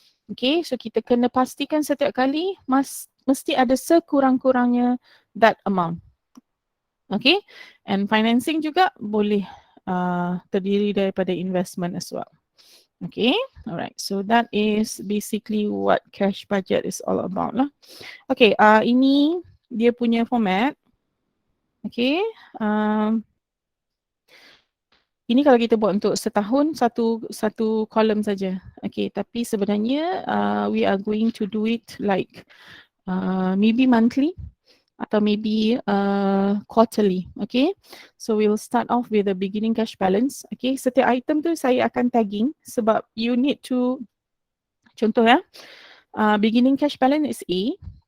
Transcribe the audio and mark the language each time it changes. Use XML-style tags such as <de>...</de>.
<ms>Okay, so kita kena pastikan setiap kali mesti ada sekurang-kurangnya that amount. Okay, and financing juga boleh terdiri daripada investment as well. Okay, alright.</ms> <en>So that is basically what cash budget is all about lah.</en> <ms>Okay, ini dia punya format. Okay, ini kalau kita buat untuk setahun satu kolom saja. Okay, tapi sebenarnya</ms> <en>we are going to do it like maybe monthly</en> <ms>atau maybe quarterly.</ms> <en>Okay, so we'll start off with the beginning cash balance.</en> <ms>Okay, setiap item tu saya akan tagging sebab</ms> <en>you need to,</en> <ms>contoh ya,</ms> <en>beginning cash balance is A.</en>